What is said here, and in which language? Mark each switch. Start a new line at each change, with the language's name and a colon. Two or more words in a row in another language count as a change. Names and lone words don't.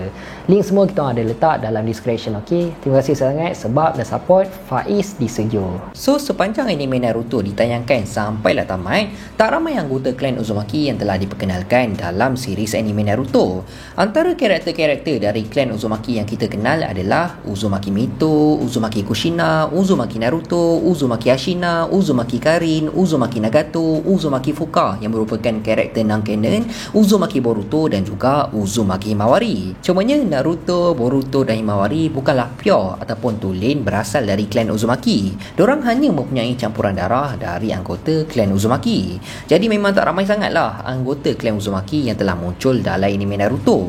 Malay: Link semua kita ada letak dalam description, ok? Terima kasih sangat sebab dah support Faiz di Studio. So, sepanjang anime Naruto ditayangkan sampailah tamat, tak ramai anggota klan Uzumaki yang telah diperkenalkan dalam series anime Naruto. Antara karakter-karakter dari klan Uzumaki yang kita kenal adalah Uzumaki Mito, Uzumaki Kushina, Uzumaki Naruto, Uzumaki Ashina, Uzumaki Karin, Uzumaki Nagato, Uzumaki Fuka yang merupakan karakter non-canon, Uzumaki Boruto dan juga Uzumaki Himawari. Cumanya Naruto, Boruto dan Himawari bukanlah pure ataupun tulen berasal dari klan Uzumaki. Diorang hanya mempunyai campuran darah dari anggota klan Uzumaki. Jadi memang tak ramai sangatlah anggota klan Uzumaki yang telah muncul dalam anime Naruto.